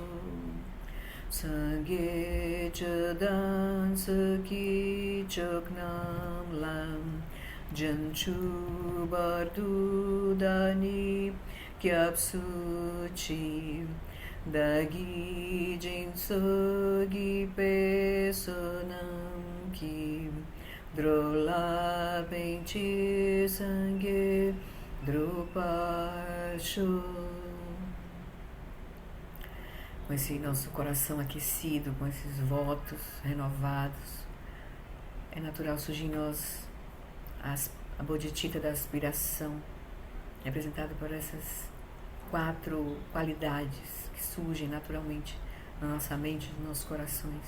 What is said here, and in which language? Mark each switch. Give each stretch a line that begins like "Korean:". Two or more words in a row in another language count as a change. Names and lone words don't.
Tibetan: སངས་རྒྱས་ ཆོས་དང་ ཚོགས་ཀྱི་ མཆོག་རྣམས་ ལ་ བྱང་ཆུབ་ བར་དུ་ བདག་ནི་ སྐྱབས་སུ་མཆི་ བདག་གིས་ སྦྱིན་སོགས་གྱིས་ པའི་བསོད་ནམས་ ཀྱིས་ འགྲོ་ལ་ ཕན་ཕྱིར་ སངས་རྒྱས་ འགྲུབ་པར་ཤོག.
Portuguese: Com esse nosso coração aquecido, com esses votos renovados, é natural surgir em nós a bodhicitta da aspiração, representada por essas 4 qualidades que surgem naturalmente na nossa mente, nos nossos corações.